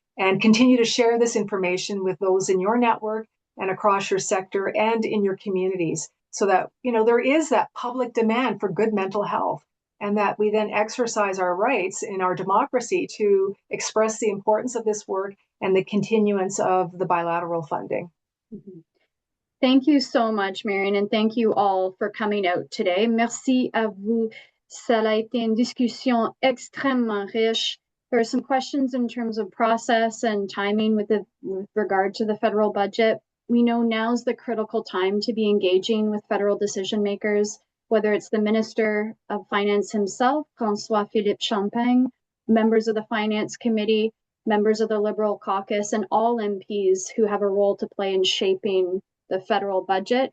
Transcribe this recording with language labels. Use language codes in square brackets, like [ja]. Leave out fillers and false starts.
[en] And continue to share this information with those in your network and across your sector and in your communities so that, there is that public demand for good mental health and that we then exercise our rights in our democracy to express the importance of this work and the continuance of the bilateral funding. Mm-hmm. Thank you so much, Marion, and thank you all for coming out today. [fr] Merci à vous. Ça a été une discussion extrêmement riche. [en] There are some questions in terms of process and timing with regard to the federal budget. We know now's the critical time to be engaging with federal decision makers, whether it's the Minister of Finance himself, François Philippe Champagne, members of the Finance Committee, members of the Liberal Caucus, and all MPs who have a role to play in shaping the federal budget.